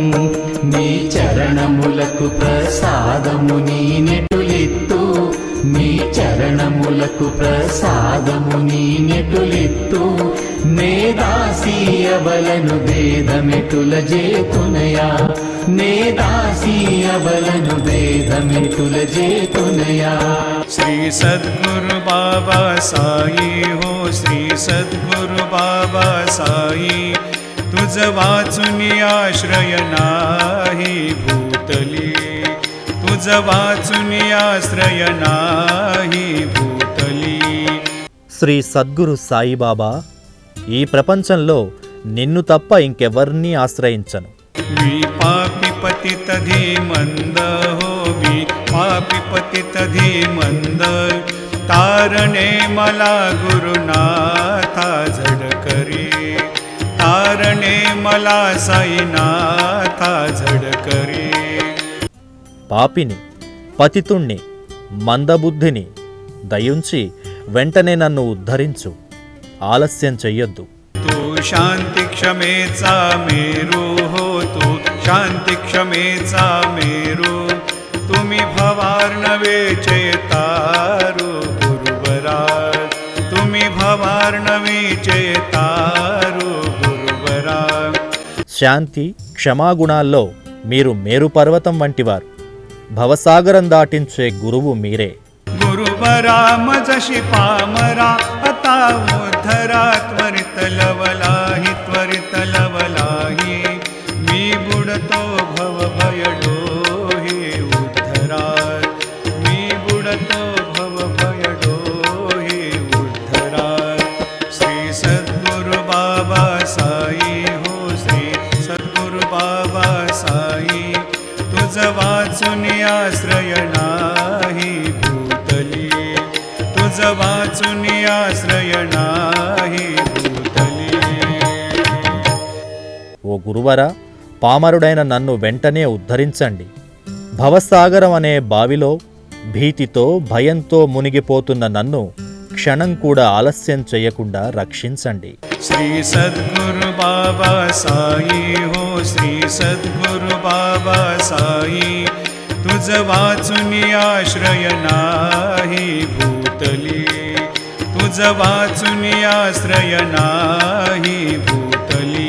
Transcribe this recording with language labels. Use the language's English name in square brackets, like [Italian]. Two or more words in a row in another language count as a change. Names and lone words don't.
[Telugu] నీ చరణములకు ప్రసాదము నీ నెటులెత్తు, నీ చరణములకు ప్రసాదము నీ నెటులెత్తు. నే దాసి అబలను భేదమెటుల జేతునయా, నే దాసి అబలను భేదమెటుల జేతునయా. [Marathi] श्री सद्गुरु बाबा साई हो, श्री सद्गुरु बाबा साई. तुझ वाचून आश्रय नाही भूतली, तुझ वाचून आश्रय नाही भूतली. [Telugu] శ్రీ సద్గురు సాయిబాబా, ఈ ప్రపంచంలో నిన్ను తప్ప ఇంకెవర్నీ ఆశ్రయించను. [Marathi] मी पापी पतित धीमंद हो, मी पापी पतित धीमंद. तारणे मला गुरुनाथा झडकरी, तारणे मला साईनाथा झडकरी. [Telugu] పాపిని, పతితుణ్ణి, మందబుద్ధిని దయుంచి వెంటనే నన్ను ఉద్ధరించు. ఆలస్యం చెయ్యొద్దు. [Marathi] तू शांती क्षमेचा मेरू हो, तू शांती क्षमेचा मेरू. तुम्ही भवार्णवेचे तारू गुरुबरा, तुम्ही भवार्णवेचे तारू गुरुबरा. [Telugu] శాంతి, క్షమాగుణాల్లో మీరు మేరు పర్వతం వంటివారు. భవసాగరం దాటించే గురువు మీరే. [Marathi] गुरुबरा मजशी पामरा, आता उद्धरा त्वरित लवलाही, त्वरित लवलाही. मी बुडतो भव भय डोही उद्धरा, मी बुडतो भव भय डोही उद्धरा. श्री सद्गुरु बाबा साई हो, श्री सद्गुरु बाबा साई तुझ वाचून आश्रय नाही भूतली तुझ वाचून आश्रय नाही भूतली. [Telugu] ఓ గురువరా, పామరుడైన నన్ను వెంటనే ఉద్ధరించండి. భవసాగరం అనే బావిలో భీతితో భయంతో మునిగిపోతున్న నన్ను క్షణం కూడా ఆలస్యం చేయకుండా రక్షించండి. [Marathi] श्री सद्गुरु बाबा साई हो श्री सद्गुरु बाबा साई तुझ वाचून आश्रय नाही भूतली तुझ वाचून आश्रय नाही भूतली.